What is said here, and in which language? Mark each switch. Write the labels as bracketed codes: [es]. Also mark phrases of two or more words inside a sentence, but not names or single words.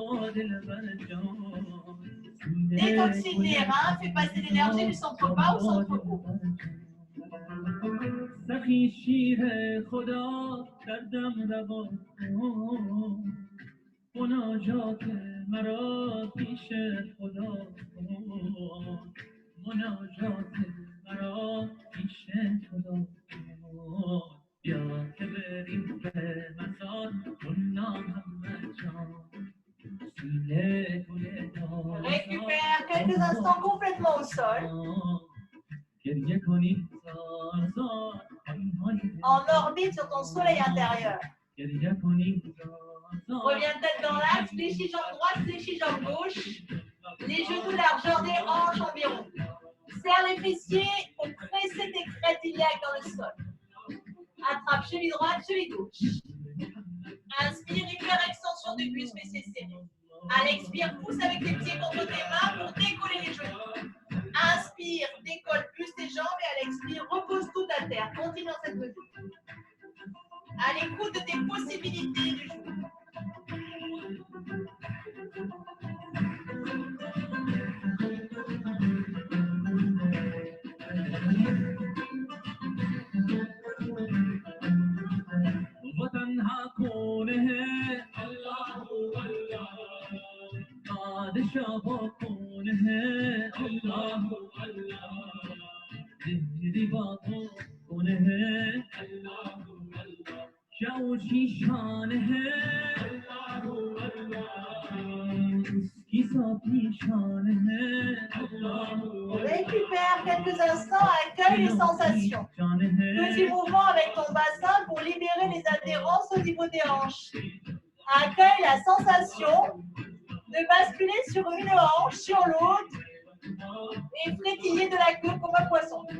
[fr] détoxine les reins, fait passer l'énergie du centre bas au centre haut. [fa] مناجات مرا پیش خدا مناجات مرا پیش خدا بیا که بریم به مزار منا محمد جان سینه گل [fr] Récupère quelques instants complètement au sol. [fa] گریه کنیم زار زار [fr] En orbite sur ton soleil intérieur. [fa] گریه کنیم زار [fr] Reviens tête dans l'axe, fléchis jambe droite, fléchis jambe gauche. Les genoux largeur des hanches environ. Serre les fessiers pour presser tes crêtes iliaques dans le sol. Attrape cheville droite, cheville gauche. Inspire, hyper extension du buste, fessiers serrés. À l'expire, pousse avec tes pieds contre tes mains pour décoller les genoux. Inspire, décolle plus tes jambes et à l'expire, repose tout à terre. Continue dans cette mesure. À l'écoute de tes possibilités du jour. [fa] وطنها کونه الله الله پادشاه کونه الله الله دیوا کونه الله الله شاوشی شانه الله الله کی صافی شانه الله [fr] Récupère quelques instants, accueille les sensations. Petit mouvement avec ton bassin pour libérer les adhérences au niveau des hanches. Accueille la sensation de basculer sur une hanche, sur l'autre et flétiller de la queue comme un poisson.